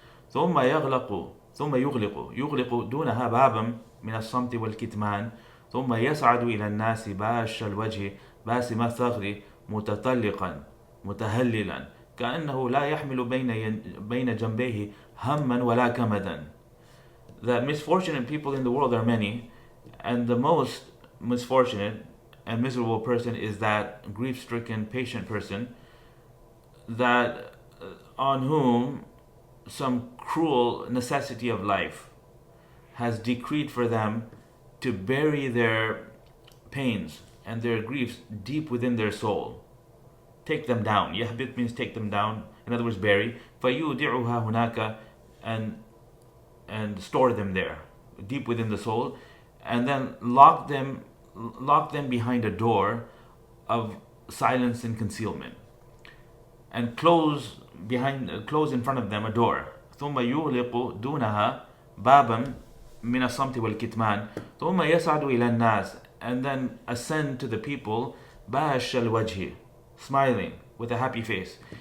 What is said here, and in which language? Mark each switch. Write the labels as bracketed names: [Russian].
[Arabic] ثم يغلق دونها بابا من الصمت والكتمان ثم يصعد إلى الناس باش الوجه باسم الثغر متطلقا متهللا كأنه لا يحمل بين جنبيه هما ولا كمدا. [English] That misfortunate people in the world are many, and the most misfortunate and miserable person is that grief-stricken, patient person that on whom some cruel necessity of life has decreed for them to bury their pains and their griefs deep within their soul. Take them down. Yahbit means take them down. In other words, bury. [Arabic] فَيُودِعُهَا هُنَاكَ, [English] and store them there, deep within the soul, and then lock them behind a door of silence and concealment, and close in front of them a door. [Arabic] ثم يغلق دونها بابا من الصمت والكتمان ثم يصعد إلى الناس, [English] and then ascend to the people [Arabic] باش الوجه, [English] smiling with a happy face.